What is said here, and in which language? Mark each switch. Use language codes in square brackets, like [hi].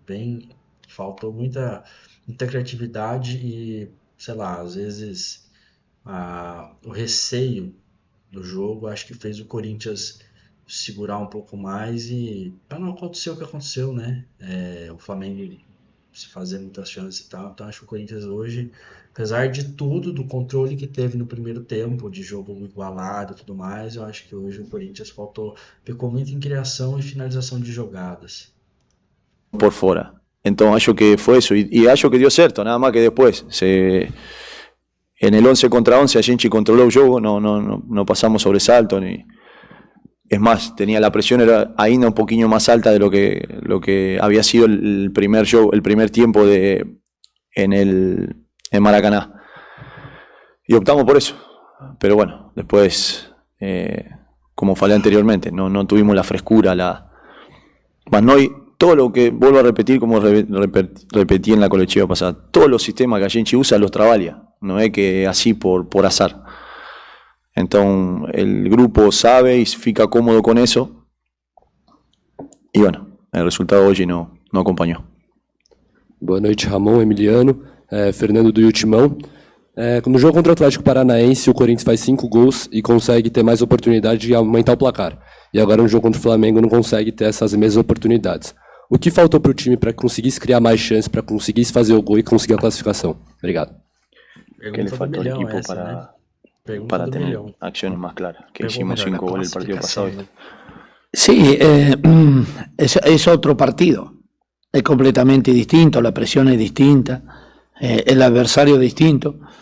[pt] Bem, faltou muita criatividade e, sei lá, às vezes o receio do jogo acho que fez o Corinthians segurar um pouco mais e para não acontecer o que aconteceu, né? O Flamengo se fazer muitas chances e tal. Então acho que o Corinthians hoje, apesar de tudo, do controle que teve no primeiro tempo, de jogo igualado e tudo mais, eu acho que hoje o Corinthians pecou muito em criação e finalização de jogadas. Por fora. Então acho que [es] fue eso y [pt] acho que [es] dio cierto, nada más que después en el 11 contra 11 [pt] a gente [es] controló el juego, no pasamos sobresalto ni. Es más, tenía la presión era [pt] ainda [es] un poquito más alta de lo que había sido el primer tiempo en Maracaná. Y optamos por eso. Pero bueno, después, como [pt] falé [es] anteriormente, no tuvimos la frescura, todo lo que vuelvo a repetir, como repetí en la colectiva pasada, todos los sistemas que [pt] a gente [es] usa los trabaja, no es que así por azar. Entonces el grupo sabe y [pt] fica [es] cómodo con eso. Y bueno, el resultado hoy no acompañó. [pt] Boa noite, Ramon, Emiliano, Fernando do Timão. No jogo contra o Atlético Paranaense, o Corinthians faz 5 gols e consegue ter mais oportunidade de aumentar o placar. E agora no jogo contra o Flamengo não consegue ter essas mesmas oportunidades. O que faltou para o time para que conseguisse criar mais chances, para que conseguisse fazer o gol e conseguir a classificação? Obrigado. [es] ¿Qué le faltó al equipo para tener acciones más claras? Que hicimos 5 goles el partido pasado. Sí, es otro partido. Es completamente distinto, la presión es distinta, el adversario es distinto.